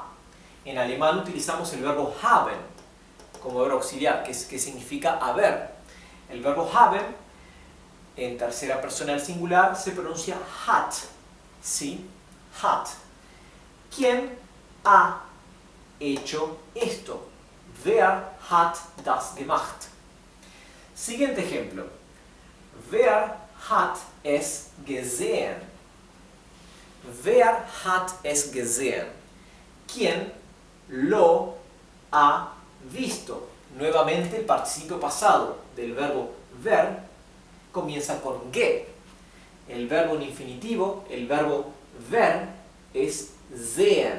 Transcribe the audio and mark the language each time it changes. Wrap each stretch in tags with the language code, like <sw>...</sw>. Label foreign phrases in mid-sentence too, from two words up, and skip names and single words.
<es>En alemán utilizamos el verbo haben como verbo auxiliar, que significa haber. El verbo haben, en tercera persona del singular, se pronuncia hat. ¿Sí? Hat. ¿Quién ha hecho esto?</es> <de>Wer hat das gemacht?</de> <es>Siguiente ejemplo.</es> <de>Wer hat es gesehen? Wer hat es gesehen?</de> <es>¿Quién lo ha visto? Nuevamente el participio pasado del verbo ver comienza con ge. El verbo en infinitivo, el verbo ver, es sehen.</es>